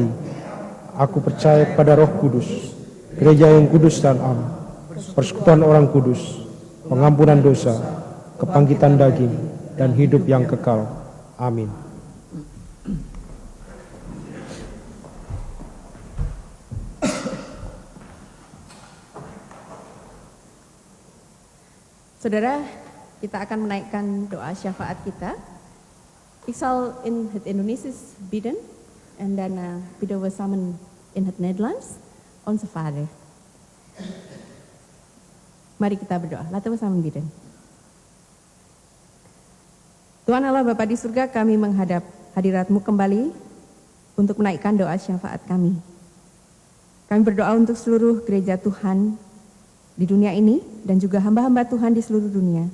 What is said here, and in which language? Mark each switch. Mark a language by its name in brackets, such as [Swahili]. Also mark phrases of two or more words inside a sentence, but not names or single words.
[Indonesian] Aku percaya kepada Roh Kudus, gereja yang kudus dan am, persekutuan orang kudus, pengampunan dosa, kebangkitan daging, dan hidup yang kekal. Amin. Saudara, kita akan menaikkan doa syafaat kita. [Dutch] Ik zal in het Indonesisch bidden en daarna bidden we samen in het Nederlands Onze Vader. [Indonesian] Mari kita berdoa, [Dutch] laten we samen bidden. [Indonesian] Tuhan Allah Bapa di surga, kami menghadap hadirat-Mu kembali untuk menaikkan doa syafaat kami. Kami berdoa untuk seluruh gereja Tuhan di dunia ini dan juga hamba-hamba Tuhan di seluruh dunia.